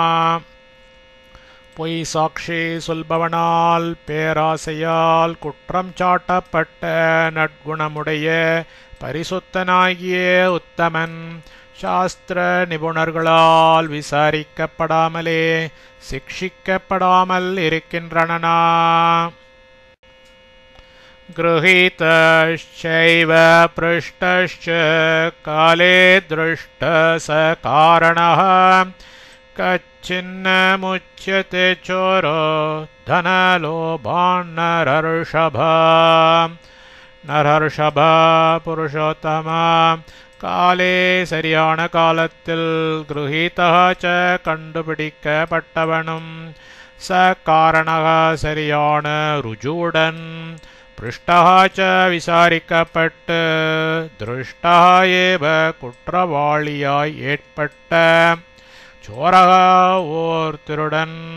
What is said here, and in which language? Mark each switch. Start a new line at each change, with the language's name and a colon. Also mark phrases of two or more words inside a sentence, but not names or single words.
Tamil: பொய் சாட்சி சொல்பவனால் பேராசையால் குற்றம் சாட்டப்பட்ட நற்குணமுடைய பரிசுத்தனாகிய உத்தமன் சாஸ்திர நிபுணர்களால் விசாரிக்கப்படாமலே சிக்ஷிக்கப்படாமல் இருக்கின்றனா.
Sanskrit: गृहीतश्चैव पृष्टश्च काले दृष्टः स कारणः कच्चिन्नमुच्यते चोरो धनलोभान्नरर्षभा.
Tamil: நரர்ஷபா புருஷோத்தமா காலே சரியான காலத்தில் கிருஹீதச்ச கண்டுபிடிக்கப்பட்டவனும்
Sanskrit: स कारणः
Tamil: சரியான ருஜுவுடன் பிருஷ்டஹ விசாரிக்கப்பட்டு
Sanskrit: दृष्टा एव
Tamil: குற்றவாளியாய் ஏற்பட்ட சோரக ஓர் திருடன்